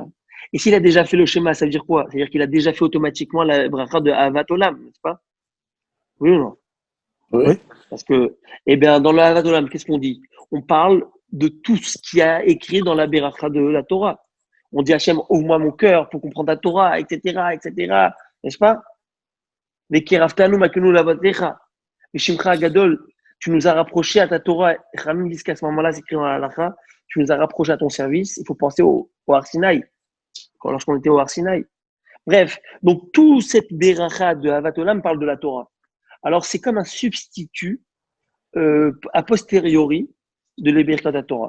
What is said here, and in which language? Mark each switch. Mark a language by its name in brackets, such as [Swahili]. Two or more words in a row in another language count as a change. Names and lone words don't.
[French] Et s'il a déjà fait le schéma, ça veut dire quoi? Ça veut dire qu'il a déjà fait automatiquement la bracha de Ahavat Olam, n'est-ce pas? Oui ou non? Oui. Parce que, eh bien, dans le Ahavat Olam, qu'est-ce qu'on dit? On parle de tout ce qu'il y a écrit dans la bracha de la Torah. On dit Hachem, ouvre-moi mon cœur pour comprendre la Torah, etc., n'est-ce pas? [Hebrew] וקרבתנו מלכנו לעבודתך. ושמך גדול, [French] tu nous as rapprochés à ta Torah. Ramim dit qu'à ce moment-là, c'est écrit dans la halakha, tu nous as rapprochés à ton service. Il faut penser au Har Sinaï, lorsqu'on était au Har Sinaï. Bref, donc tout cette beracha de Avat Olam parle de la Torah. Alors c'est comme un substitut a posteriori de l'Eberkat Torah.